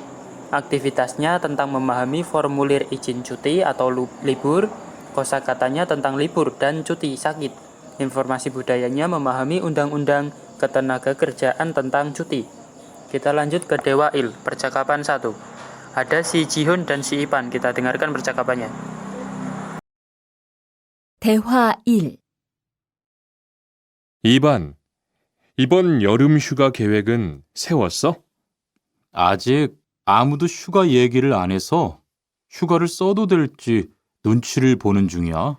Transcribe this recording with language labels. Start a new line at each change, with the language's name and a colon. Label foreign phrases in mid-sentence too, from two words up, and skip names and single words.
Indonesian: Aktivitasnya tentang memahami formulir izin cuti atau libur, kosakatanya tentang libur dan cuti sakit. Informasi budayanya memahami undang-undang ketenagakerjaan tentang cuti. Kita lanjut ke Dewa Il, percakapan 1. Ada si Jihun dan si Ipan. Kita dengarkan percakapannya.
Korean: 대화 1. 이반, 이번 여름 휴가 계획은 세웠어? 아직 아무도 휴가 얘기를 안 해서 휴가를 써도 될지 눈치를 보는 중이야.